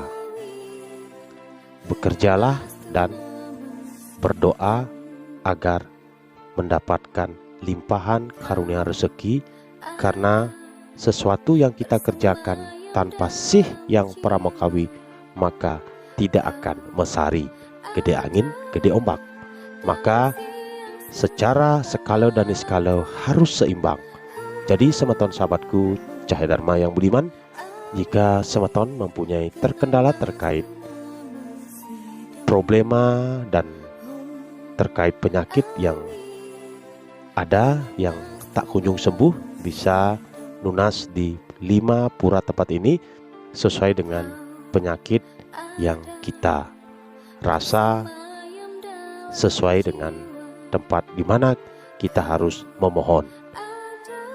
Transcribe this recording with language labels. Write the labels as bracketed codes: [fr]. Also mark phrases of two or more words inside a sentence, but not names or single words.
[id] Bekerjalah dan berdoa agar mendapatkan limpahan karunia rezeki, karena sesuatu yang kita kerjakan tanpa Syekh Yang Pramokawi maka tidak akan mesari, gede angin, gede ombak. Maka secara skala dan niskala harus seimbang. Jadi semeton sahabatku Cahaya Dharma yang budiman, jika semeton mempunyai terkendala terkait problema dan terkait penyakit yang ada yang tak kunjung sembuh, bisa lunas di 5 pura tempat ini sesuai dengan penyakit yang kita rasa, sesuai dengan tempat di mana kita harus memohon.